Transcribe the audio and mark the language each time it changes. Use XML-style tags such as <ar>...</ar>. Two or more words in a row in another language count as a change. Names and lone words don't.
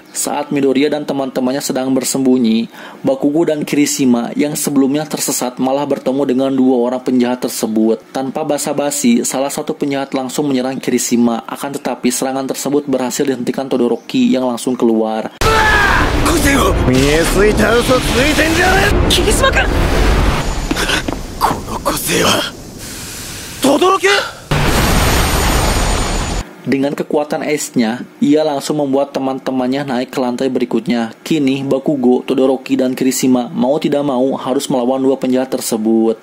<id>Saat Midoriya dan teman-temannya sedang bersembunyi, Bakugo dan Kirishima yang sebelumnya tersesat malah bertemu dengan 2 orang penjahat tersebut. Tanpa basa-basi, salah satu penjahat langsung menyerang Kirishima, akan tetapi serangan tersebut berhasil dihentikan Todoroki yang langsung keluar.</id> <ja>見えすいた嘘ついてんじゃねえ霧島君この個性は轟</ja> <id>Dengan kekuatan es-nya, ia langsung membuat teman-temannya naik ke lantai berikutnya. Kini, Bakugo, Todoroki, dan Kirishima mau tidak mau harus melawan 2 penjahat tersebut.</id>